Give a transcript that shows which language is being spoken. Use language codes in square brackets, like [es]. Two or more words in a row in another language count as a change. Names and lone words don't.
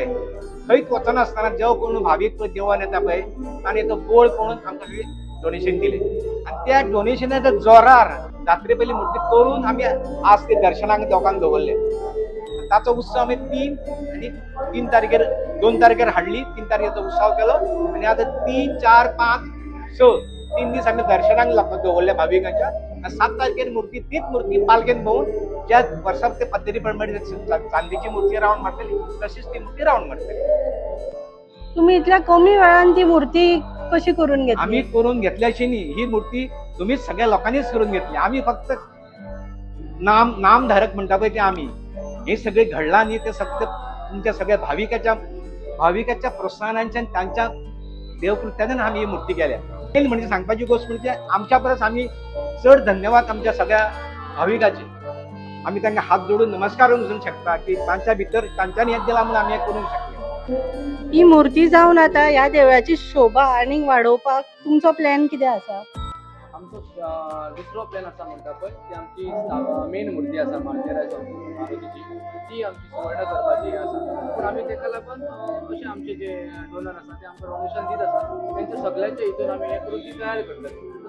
[kok] खंयच वचनासतना जो कोण भावीक देवान येता पळय ताणें तो गोल्ड पळोवन आमकां डोनेशन दिलें आणि त्या डोनेशनाच्या जोरार जात्रे पयली मूर्ती करून आमी आज ते दर्शनाक लोकांक दवरले. ताचो उत्सव आमी 2 तारखेर हाडली. 3 तारखेचो उत्सव केलो आणि आता 3, 4, 5, 6 3 दीस आमी दर्शनाक लोकांक दवरले भाविकांच्या. 7 तारखेर मूर्ती तीच मूर्ती पालखेन भोंवून ज्या वर्षात ते पद्धती प्रमाणे चांदीची मूर्ती रावण मारतली तशीच ती मूर्ती रावण मारतली. तुम्ही इतल्या कमी वेळान ती मूर्ती कशी करून घेतली? [mr] आम्ही करून घेतल्याशी नाही, ही मूर्ती तुम्हीच सगळ्या लोकांनीच करून घेतली. आम्ही फक्त नामधारक [kok] म्हणता पळय [mr] ते आम्ही, हे सगळे घडला आणि ते फक्त तुमच्या सगळ्या भाविकाच्या प्रोत्साहनांच्या त्यांच्या देवकृत्याने आम्ही ही मूर्ती केल्या. म्हणजे सांगपाची गोष्ट म्हणजे आमच्या परस आम्ही चढ धन्यवाद आमच्या सगळ्या भाविकाचे. आम्ही त्यांना हात जोडून नमस्कार करू शकता की त्यांच्या भितर त्यांच्यानी याद दिला म्हणून आम्ही हे करू शकले. [kok] ही मूर्ती जाऊन आता ह्या देवळाची शोभा आणि वाढवपाक तुमचो प्लॅन किती आसा? आमचो दुसरो प्लॅन आसा म्हणटा पळय ती आमची मेन मूर्ती आसा मारुतीची, ती आमची सुवर्ण करपाची आसा. पूण आमी तेका लागून अशें आमचे जे डोनर आसा ते आमकां डोनेशन दीत आसा, तेंच्या सगळ्यांच्या हितून आमी हें करून ती तयार करतात.